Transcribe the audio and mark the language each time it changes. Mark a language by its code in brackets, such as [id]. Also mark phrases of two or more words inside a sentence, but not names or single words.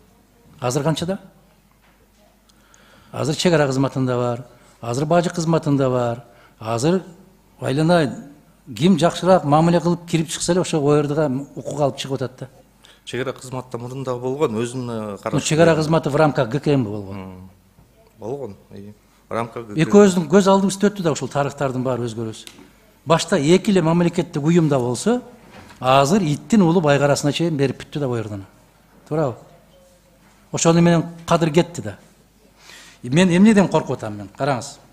[ky] Азыр канчада? Азыр чек ара кызматында бар, азыр бажы кызматында бар, азыр айлана ким жакшыраак мамиле кылып кирип чыкса эле ошо ОРдга укук алып чыгып атат да. Чек ара кызматта мурун дагы болгон, өзүнүн карашы. Чек ара кызматы [ru] в рамках ГКМ [ky] болгон. Болгон. [ru] В рамках ГКМ. [ky] Экөөбүздүн көз алдыбызда өттү да ушул тарыхтардын баары өзгөрөсү. Башта 2 эле мамлекеттик уюмда болсо, азыр иттин улуу байгарасына чейин берип бүттү да ОРдуна. Туурабы? Ошону менен кадыр кетти да. Мен эмнеден коркуп атам мен? Караңыз.